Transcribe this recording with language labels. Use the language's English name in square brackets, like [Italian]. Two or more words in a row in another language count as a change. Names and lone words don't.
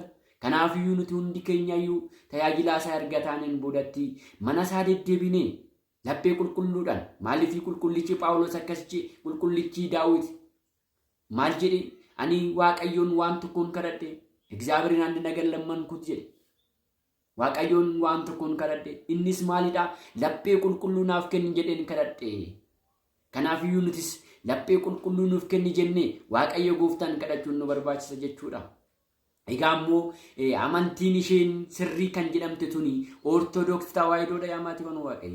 [Oromo] Kanaafiyyuu nuti hundi keenyayyuu tajaajilaa isaa erga taaneen boodatti mana isaa deddeebinee laphee qulqulluudhaan maaliif qulqullichi Phaawulos akkasitti qulqullichi Daawit maal jedhe? Ani Waaqayyoon waan tokkoon kadhadhe Egzaabirin [Amharic] አንድ ነገር ለመንኩት [Oromo] jedhe. Waaqayyoon waan tokkoon kadhadhe innis maalidha? Laphee qulqulluu naaf kenni jedheen kadhadhe. Kanaafiyyuu nutis laphee qulqulluu nuuf kenni jennee Waaqayyo Gooftaan kadhachuun nu barbaachisa jechuudha. Egaa immoo amantiin isheen sirrii kan jedhamte tuni Ortodoksii Tawaayidoodha yaamaati kan Waaqayyo.